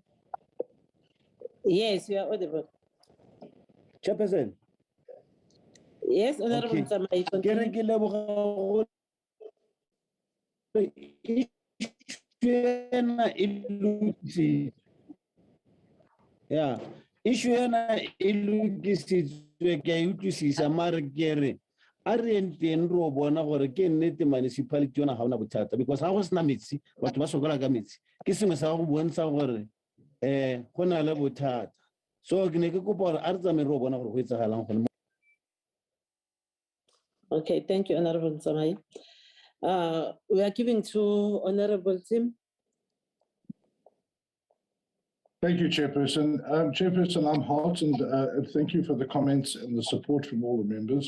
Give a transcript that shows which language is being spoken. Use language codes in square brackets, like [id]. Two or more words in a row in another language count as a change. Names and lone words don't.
[en] Yes, you are audible. Chairperson. Yes, Honorable Nzamai. [tn] Yeah, issue ena ilukisitswe ke utlwisisa mare kere a re enteng ro bona gore ke nnete municipality yona ga ona bothata, because ga go sena metsi batho ba sokola ka metsi ke sengwe sa go bontsha gore go na le bothata. So ke ne ke kopa gore a re tsamaye ro bona gore go etsagalang gone. [en] Okay, thank you, Honorable Nzamai. We are giving to Honorable Tim. Thank you, Chairperson. Chairperson, I'm heartened. Thank you for the comments and the support from all the members.